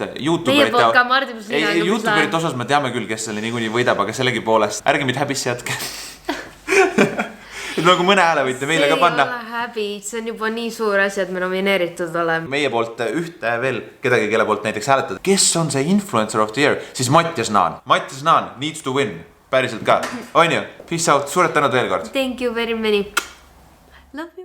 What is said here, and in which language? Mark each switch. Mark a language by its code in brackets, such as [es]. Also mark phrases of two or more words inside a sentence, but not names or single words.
[et] Meie poolt ka Mardi plus Liina. YouTuberit osas me teame küll, kes selle niikuinii võidab, aga sellegi poolest ärge meid häbisse jätke. Et nagu mõne hääle võite meile ka panna. See ei ole häbi, see on juba nii suur asi, et me nomineeritud oleme. Meie poolt ühte veel kedagi, kelle poolt näiteks hääletada. Kes on see [en] influencer of the year? [et] Siis Mattias Naan. [en] Mattias Naan needs to win. [et] Päriselt ka. On ju? [en] Peace out. [et] Suured tänud veel kord. [en] Thank you very many. Love you.